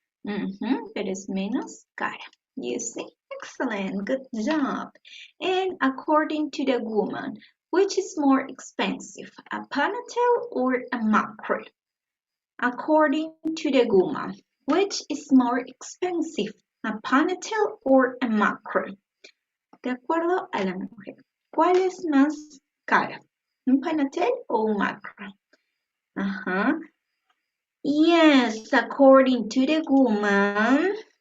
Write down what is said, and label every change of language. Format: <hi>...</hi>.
<es>Pero es menos cara.</es> <en>You see? Excellent, good job. And according to the woman, which is more expensive, a ponytail or a macro? According to the woman, which is more expensive, a ponytail or a macro?</en> <es>De acuerdo a la mujer, ¿cuál es más cara? ¿Un ponytail o un macro?</es> <en>Yes, according to the woman.</en>